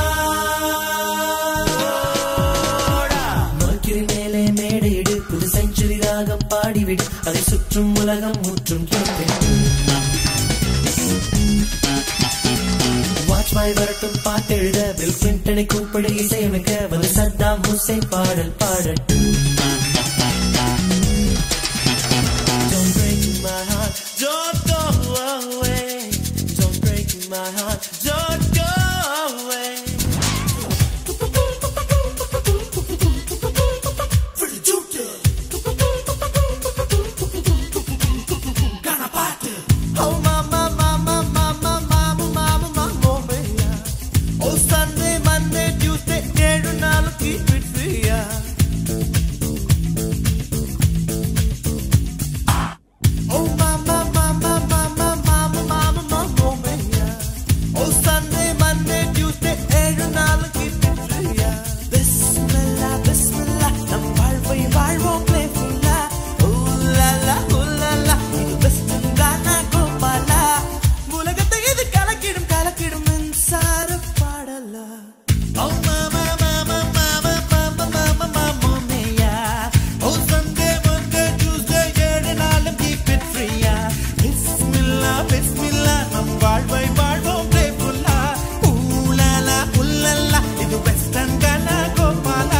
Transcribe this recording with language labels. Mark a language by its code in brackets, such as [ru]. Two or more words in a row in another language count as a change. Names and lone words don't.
[ta] மர்க்யூரி மேலே மேடையிடு புது செஞ்சுரி ராகம் பாடிவிடு அதை சுற்றும் உலகம் முற்றும் கேட்கட்டும் வாஜ்பாய் வரட்டும் பாட்டெழுத பில் கிளின்டனை கூப்பிடு இசையமைக்க வந்து சத்தாம் ஹுசைன் பாடல் பாடட்டும் [en] Don't break my heart, don't go away. Don't break my heart, don't go away. Oh mama, mama, mama, mama, mama, mama, mama. Oh Sunday, Monday, Tuesday, 7 நாள் keep it free. Oh mama, mama, mama, mama, mama, mama, oh Sunday, Monday, Tuesday, 7 நாள் keep it free. [ar] Bismillah, Bismillah, [ta] நம் வாழ்வை வாழ்வோம் playful-ஆ. Ooh la la, ooh la la, இது western Ghana கோபாலா. உலகத்தை இது கலக்கிடும் கலக்கிடும் மின்சார பாடலா. [en] Oh mama, mama, mama, mama, mama, mama, mia. Oh Sunday, Monday, Tuesday, 7 நாளும் keep it free. [ar] Bismillah, Bismillah, [ta] நம் வாழ்வை வாழ்வோம் playful-ஆ. Ooh la la, ooh la la, இது western Ghana கோபாலா.